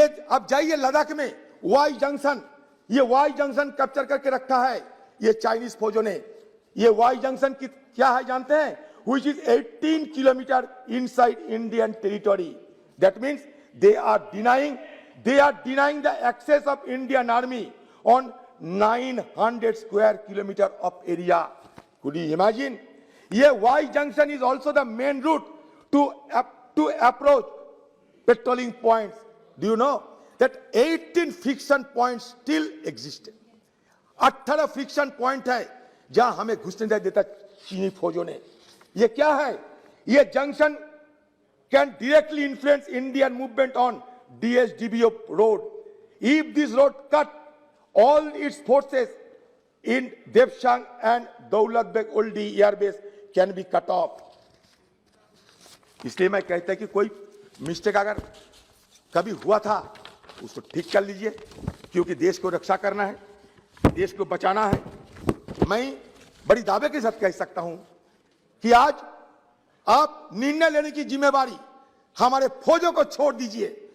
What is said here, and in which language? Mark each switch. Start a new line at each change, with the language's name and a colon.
Hindi: आप जाइए लद्दाख में वाई जंक्शन कैप्चर करके रखा है ये चाइनीज फौजों ने। ये वाई जंक्शन की क्या है जानते हैं?
English: Which is 18 kilometre inside Indian territory. That means they are denying the access of Indian Army on 900 square kilometer of area. Could you imagine? ये Y junction is also the main route to approach patrolling points. Do you know that 18 friction points still exist?
Hindi: 18 friction point है जहां हमें घुसने नहीं देता चीनी फौजों ने। ये क्या है?
English: ये junction can directly influence Indian movement on DSDBO road. If this road cut, all its forces in Devshang and Daulat Beg Oldi airbase can be cut off.
Hindi: इसलिए मैं कहता है कि कोई मिस्टेक अगर कभी हुआ था उसको ठीक कर लीजिए, क्योंकि देश को रक्षा करना है, देश को बचाना है। मैं बड़ी दावे के साथ कह सकता हूं कि आज आप निर्णय लेने की जिम्मेवारी हमारे फौजों को छोड़ दीजिए।